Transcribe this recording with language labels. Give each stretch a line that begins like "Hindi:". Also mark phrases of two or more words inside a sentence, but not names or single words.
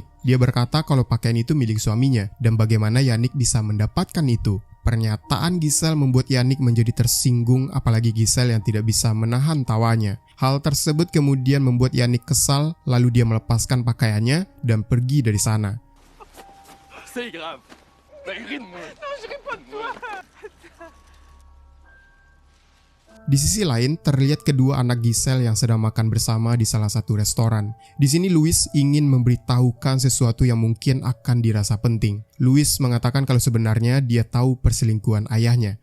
Indonesian: Dia berkata kalau pakaian itu milik suaminya dan bagaimana Yannick bisa mendapatkan itu. Pernyataan Giselle membuat Yannick menjadi tersinggung, apalagi Giselle yang tidak bisa menahan tawanya. Hal tersebut kemudian membuat Yannick kesal, lalu dia melepaskan pakaiannya dan pergi dari sana.
French: C'est grave. Non, je ris pas de toi.
Indonesian: Di sisi lain, terlihat kedua anak Giselle yang sedang makan bersama di salah satu restoran. Di sini Louis ingin memberitahukan sesuatu yang mungkin akan dirasa penting. Louis mengatakan kalau sebenarnya dia tahu perselingkuhan ayahnya.